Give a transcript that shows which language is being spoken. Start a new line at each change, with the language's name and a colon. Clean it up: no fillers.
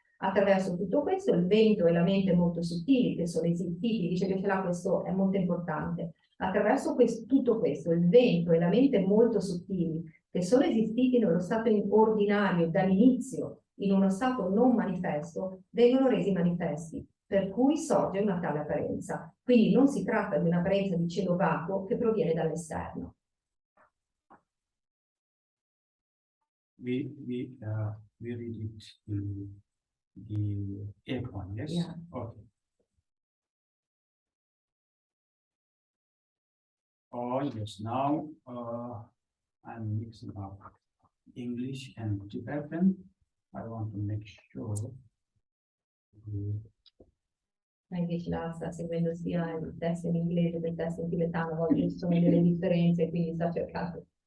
Italian: Attraverso tutto questo il vento e la mente molto sottili che sono esistiti, dice che questo è molto importante, attraverso tutto questo il vento e la mente molto sottili che sono esistiti nello stato ordinario dall'inizio in uno stato non manifesto, vengono resi manifesti, per cui sorge una tale apparenza. Quindi non si tratta di un'apparenza di cielo vacuo che proviene dall'esterno.
English: We read it the eighth one, yes? Yeah. Okay. Oh yes, now I'm mixing up English and Tibetan. I want to make sure.
Italian: Invece la sta seguendo sia il testo in inglese che il testo in tibetano, a volte ci sono delle differenze, quindi sta cercando.